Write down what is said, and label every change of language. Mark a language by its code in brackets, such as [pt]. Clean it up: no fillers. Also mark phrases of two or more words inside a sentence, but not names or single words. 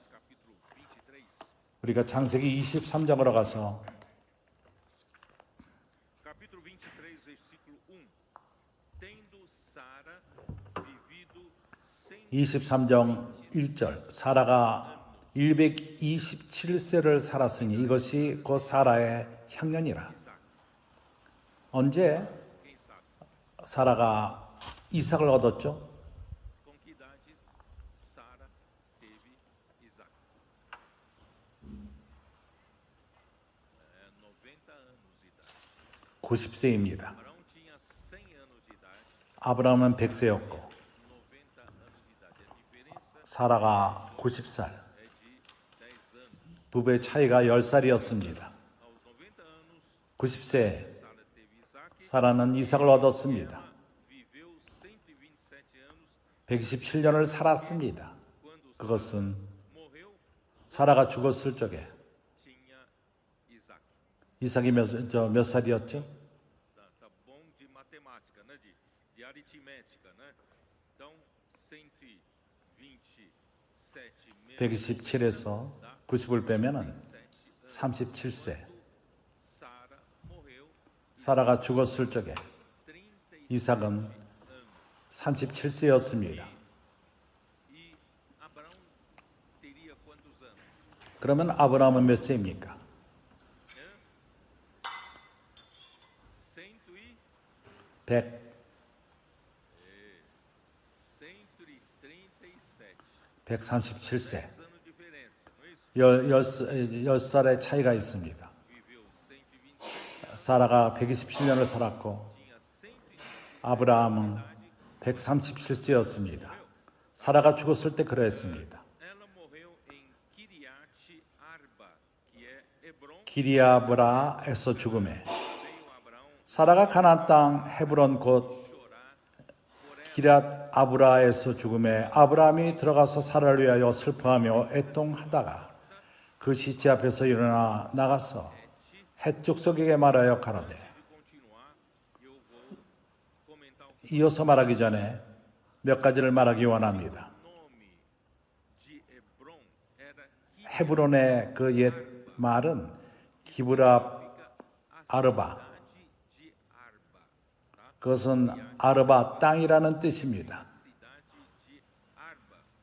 [ko] 우리가 창세기 23장으로 가서 23장 1절 사라가 127세를 살았으니 이것이 곧 사라의 향년이라. 언제 사라가 이삭을 얻었죠. [pt] Com que idade Sara teve Isaac? 90 anos de idade. [ko] 90세입니다. [pt] Abraão tinha 100 anos de idade, [ko] 아브라함은 100세였고 [pt] 90 anos de idade. A diferença [ko] 사라가 90살. [pt] é de 10 anos. [ko] 부부의 차이가 10살이었습니다. [pt] Aos 90 anos, [ko] 90세 [pt] Sara teve Isaac. [ko] 사라는 이삭을 얻었습니다. [pt] Ela viveu 127 anos [ko] 127년을 살았습니다. [pt] quando [ko] 그것은 [pt] morreu, [ko] 사라가 죽었을 적에 [pt] tinha Isaac. [ko] 이삭이 몇 살이었죠? [pt] Tá bom de matemática, né? De aritmética, né? Então, 127 menos [ko] 127에서 90을 빼면은 7 37세. [pt] Sara morreu [ko] 사라가 죽었을 적에 30 이삭은 37세였습니다. [pt] e Abraão teria quantos anos? [ko] 그러면 아브라함은 몇 세입니까? 100, 137. 137세. [pt] 10 anos de diferença, não é isso? [ko] 10살의 차이가 있습니다. [pt] Viveu 127, [ko] 사라가 127년을 살았고 [pt] tinha 127. [ko] 아브라함은 137세였습니다. 사라가 죽었을 때 그러했습니다. [pt] Ela morreu em Kiriat Arba, que é Hebron. [ko] 기리아브라에서 죽음에 [pt] Veio Abraão [ko] 사라가 가나안 땅 헤브론 곧 [pt] chorar por ela. [ko] 기랏 아브라에서 죽음에 아브라함이 들어가서 사라를 위하여 슬퍼하며 애통하다가 그 시체 앞에서 일어나 나가서 헷 족속에게 말하여 가로되. [pt] De continuar, eu vou comentar [ko] 이어서 말하기 전에 몇 가지를 말하기 원합니다. [pt] o nome de Hebron era [ko] 헤브론의 그 옛 말은 기브라 아르바. [pt] cidade de Arba, tá? [ko] 그것은 아르바 땅이라는 뜻입니다. [pt] Cidade de Arba.